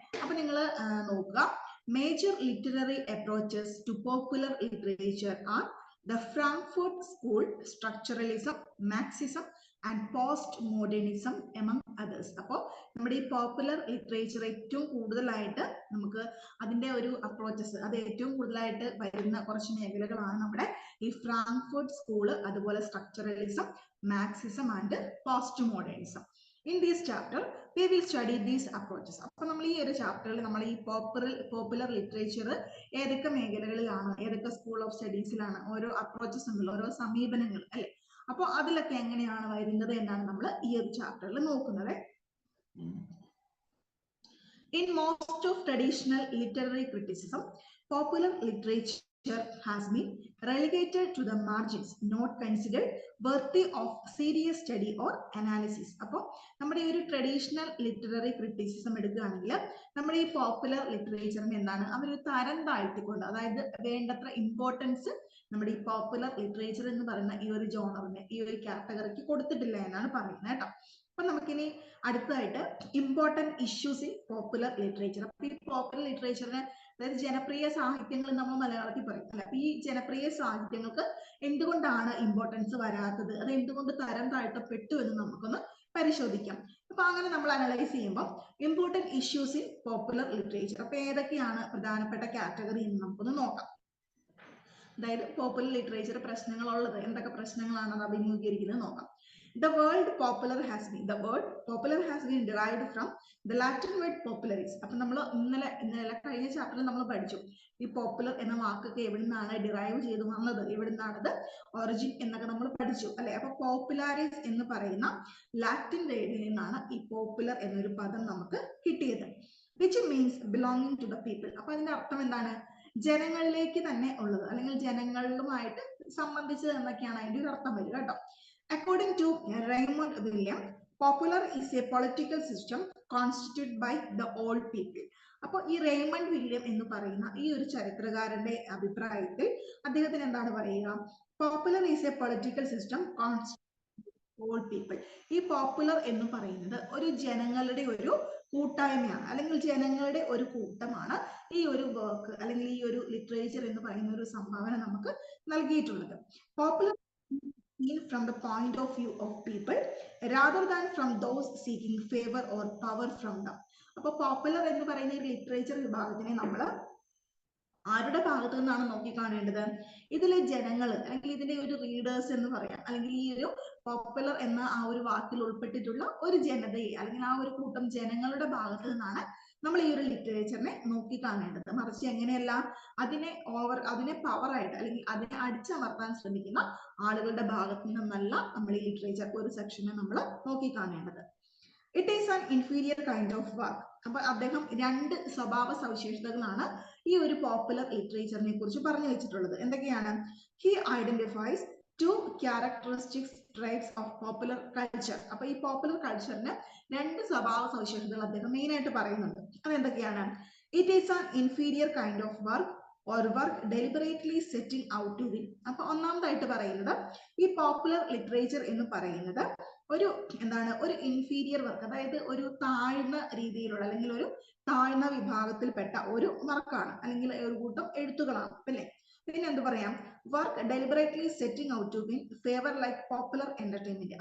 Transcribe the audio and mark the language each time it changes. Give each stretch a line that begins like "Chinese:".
Malayalam: അപ്പൊ നിങ്ങൾ നോക്കുക,
English: Major literary approaches to popular literature are the Frankfurt School, Structuralism, Marxism and Postmodernism among others.
Malayalam: അപ്പോൾ നമ്മുടെ ഈ പോപ്പുലർ ലിറ്ററേച്ചർ ഏറ്റവും കൂടുതലായിട്ട് നമുക്ക് അതിന്റെ ഒരു അപ്രോച്ചസ്, അത് ഏറ്റവും കൂടുതലായിട്ട് വരുന്ന കുറച്ച് മേഖലകളാണ് നമ്മുടെ ഈ ഫ്രാങ്ക്ഫർട്ട് സ്കൂള്, അതുപോലെ structuralism, Marxism and post modernism.
English: In this chapter, we will study these approaches.
Malayalam: അപ്പോൾ നമ്മൾ ഈ ഒരു ചാപ്റ്ററിൽ നമ്മൾ ഈ പോപ്പുലർ ലിറ്ററേച്ചർ ഏതൊക്കെ മേഖലകളിലാണ്, ഏതൊക്കെ സ്കൂൾ ഓഫ് സ്റ്റഡീസിലാണ്, ഓരോ അപ്രോച്ചസ് ഉണ്ടല്ലോ, ഓരോ സമീപനങ്ങൾ അല്ലെ, അപ്പോൾ അതിലൊക്കെ എങ്ങനെയാണ് വരുന്നത് എന്നാണ് നമ്മൾ ഈ ഒരു ചാപ്റ്ററിൽ നോക്കുന്നത്.
English: In most of traditional literary criticism, popular literature has been relegated to the margins, not considered worthy of serious study or analysis.
Malayalam: അപ്പോൾ നമ്മുടെ ഈ ഒരു ട്രഡീഷണൽ ലിറ്റററി ക്രിറ്റിസിസം എടുക്കുകയാണെങ്കിൽ നമ്മുടെ ഈ പോപ്പുലർ ലിറ്ററേച്ചറിന് എന്താണ്, അവരൊരു തരം താഴ്ത്തിക്കൊണ്ട്, അതായത് വേണ്ടത്ര ഇമ്പോർട്ടൻസ് നമ്മുടെ ഈ പോപ്പുലർ ലിറ്ററേച്ചർ എന്ന് പറയുന്ന ഈ ഒരു ജോണറിന്, ഈ ഒരു കാറ്റഗറിക്ക് കൊടുത്തിട്ടില്ല എന്നാണ് പറയുന്നത് കേട്ടോ. അപ്പൊ നമുക്കിനി അടുത്തായിട്ട്
English: Important issues in popular literature.
Malayalam: അപ്പൊ ഈ പോപ്പുലർ ലിറ്ററേച്ചറിന്, അതായത് ജനപ്രിയ സാഹിത്യങ്ങൾ നമ്മൾ മലയാളത്തിൽ പറയും അല്ലെ, അപ്പൊ ഈ ജനപ്രിയ സാഹിത്യങ്ങൾക്ക് എന്തുകൊണ്ടാണ് ഇമ്പോർട്ടൻസ് വരാത്തത്, അത് എന്തുകൊണ്ട് തരം താഴ്ത്തപ്പെട്ടു എന്ന് നമുക്കൊന്ന് പരിശോധിക്കാം. അപ്പൊ അങ്ങനെ നമ്മൾ അനലൈസ് ചെയ്യുമ്പോൾ
English: important issues in popular literature,
Malayalam: അപ്പൊ ഏതൊക്കെയാണ് പ്രധാനപ്പെട്ട കാറ്റഗറി എന്ന് നമുക്കൊന്ന് നോക്കാം. അതായത് പോപ്പുലർ ലിറ്ററേച്ചർ പ്രശ്നങ്ങളുള്ളത് എന്തൊക്കെ പ്രശ്നങ്ങളാണ് അത് അഭിമുഖീകരിക്കുന്നത് നോക്കാം.
English: The word popular has been derived from the Latin word popularis.
Malayalam: അപ്പൊ നമ്മൾ ഇന്നലെ കഴിഞ്ഞ ചാപ്റ്ററിൽ നമ്മൾ പഠിച്ചു ഈ പോപ്പുലർ എന്ന വാക്കൊക്കെ എവിടെ നിന്നാണ് ഡിറൈവ് ചെയ്ത് വന്നത്, എവിടെ നിന്നാണത് ഒറിജിൻ എന്നൊക്കെ നമ്മൾ പഠിച്ചു അല്ലെ. അപ്പൊ പോപ്പുലാരിസ് എന്ന് പറയുന്ന ലാറ്റിൻ വേർഡിൽ നിന്നാണ് ഈ പോപ്പുലർ എന്നൊരു പദം നമുക്ക് കിട്ടിയത്,
English: which means belonging to the people.
Malayalam: അപ്പൊ അതിന്റെ അർത്ഥം എന്താണ്, ജനങ്ങളിലേക്ക് തന്നെ ഉള്ളത് അല്ലെങ്കിൽ ജനങ്ങളുമായിട്ട് സംബന്ധിച്ചത് എന്നൊക്കെയാണ് അതിന്റെ ഒരു അർത്ഥം വരിക കേട്ടോ.
English: According to Raymond William, popular is a political system constituted by the all people.
Malayalam: അപ്പോൾ ഈ റെയ്മണ്ട് വില്യം എന്ന് പറയുന്ന ഈ ഒരു ചരിത്രകാരന്റെ അഭിപ്രായത്തിൽ അദ്ദേഹത്തിന് എന്താണ് പറയുക,
English: Popular is a political system constituted all people.
Malayalam: ഈ പോപ്പുലർ എന്ന് പറയുന്നത് ഒരു ജനങ്ങളുടെ ഒരു കൂട്ടായ്മയാണ്, അല്ലെങ്കിൽ ജനങ്ങളുടെ ഒരു കൂട്ടമാണ് ഈ ഒരു വർക്ക് അല്ലെങ്കിൽ ഈ ഒരു ലിറ്ററേച്ചർ എന്ന് പറയുന്ന ഒരു സംഭാവന നമുക്ക് നൽകിയിട്ടുള്ളത്. Popular
English: from the point of view of people rather than from those seeking favor or power from them.
Malayalam: അപ്പോൾ പോപ്പുലർ എന്ന് പറയുന്ന ഒരു ലിറ്ററേച്ചർ വിഭാഗത്തിനെ നമ്മൾ ആരുടെ ഭാഗത്തു നിന്നാണ് നോക്കിക്കാണേണ്ടത്, ഇതിലെ ജനങ്ങൾ അല്ലെങ്കിൽ ഇതിന്റെ ഒരു റീഡേഴ്സ് എന്ന് പറയാം, അല്ലെങ്കിൽ ഈ ഒരു പോപ്പുലർ എന്ന ആ ഒരു വാക്കിൽ ഉൾപ്പെട്ടിട്ടുള്ള ഒരു ജനതയെ അല്ലെങ്കിൽ ആ ഒരു കൂട്ടം ജനങ്ങളുടെ ഭാഗത്തു നിന്നാണ് നമ്മൾ ഈ ഒരു ലിറ്ററേച്ചറിനെ നോക്കിക്കാണേണ്ടത്. മറിച്ച് എങ്ങനെയല്ല, അതിനെ പവറായിട്ട് അല്ലെങ്കിൽ അതിനെ അടിച്ചമർത്താൻ ശ്രമിക്കുന്ന ആളുകളുടെ ഭാഗത്തു നിന്നല്ല നമ്മൾ ഈ ലിറ്ററേച്ചർ ഒരു സെക്ഷനെ നമ്മൾ നോക്കിക്കാണേണ്ടത്.
English: It is an inferior kind of work.
Malayalam: അപ്പൊ അദ്ദേഹം 2 സ്വഭാവ സവിശേഷതകളാണ് ഈ ഒരു പോപ്പുലർ ലിറ്ററേച്ചറിനെ കുറിച്ച് പറഞ്ഞു വെച്ചിട്ടുള്ളത്. എന്തൊക്കെയാണ്?
English: He identifies 2 characteristics tribes of popular culture.
Malayalam: അപ്പൊ ഈ പോപ്പുലർ കൾച്ചറിന് 2 സ്വഭാവ സവിശേഷതകൾ അദ്ദേഹം മെയിൻ ആയിട്ട് പറയുന്നുണ്ട്. അതെന്തൊക്കെയാണ്?
English: It is an inferior kind of work or work deliberately setting out to win.
Malayalam: അപ്പൊ ഒന്നാമതായിട്ട് പറയുന്നത് ഈ പോപ്പുലർ ലിറ്ററേച്ചർ എന്ന് പറയുന്നത് ഒരു എന്താണ് ഒരു ഇൻഫീരിയർ വർക്ക്, അതായത് ഒരു താഴ്ന്ന രീതിയിലുള്ള അല്ലെങ്കിൽ ഒരു താഴ്ന്ന വിഭാഗത്തിൽപ്പെട്ട ഒരു വർക്കാണ് അല്ലെങ്കിൽ ഒരു കൂട്ടം എഴുത്തുകളാണ് അല്ലേ. പിന്നെ എന്ത് പറയാം,
English: Work deliberately setting out to win favour like popular entertainment.